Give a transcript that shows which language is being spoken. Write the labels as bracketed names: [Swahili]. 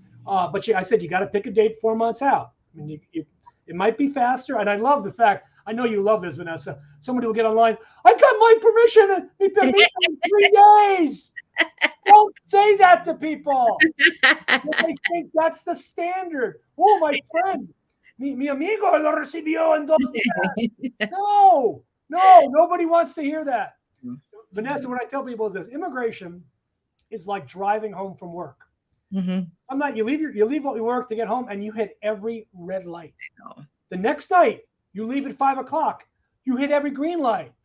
[English] But I said you got to pick a date 4 months out. I mean, it might be faster. And I love the fact. I know you love this, Vanessa. Somebody will get online. I got my permission in 3 days. Don't say that to people. They think that's the standard. Oh, my friend, [Spanish] mi amigo lo recibió en 2 días. [English] No, nobody wants to hear that. Vanessa, what I tell people is this: immigration is like driving home from work. Some night you leave work to get home, and you hit every red light. The next night you leave at 5 o'clock, you hit every green light.